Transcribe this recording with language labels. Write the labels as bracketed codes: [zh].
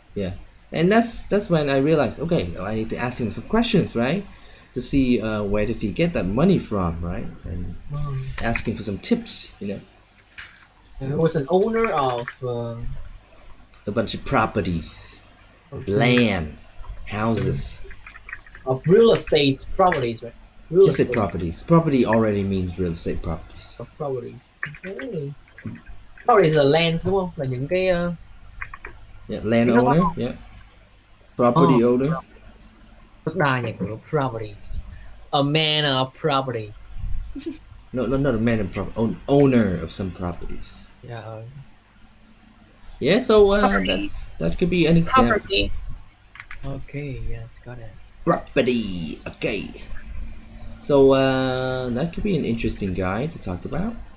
[en] Yeah, and that's when I realized, okay, I need to ask him some questions, right, to see where did he get that money from, right, and asking for some tips, you know. He was an owner of A bunch of properties, land, houses. of real estate properties, right? Real Just say estate properties. Property already means real estate properties. of properties. Okay. [vi] Properties là lands đúng không? Là những cái [en] Yeah, landowner. Yeah, property owner. [vi] đất đai nhà cửa properties. [en] A man of property. No, not a man in property. Owner of some properties. Yeah. Yeah, so that could be an example. Property. Okay, yes, got it. Property. Okay. So that could be an interesting guy to talk about.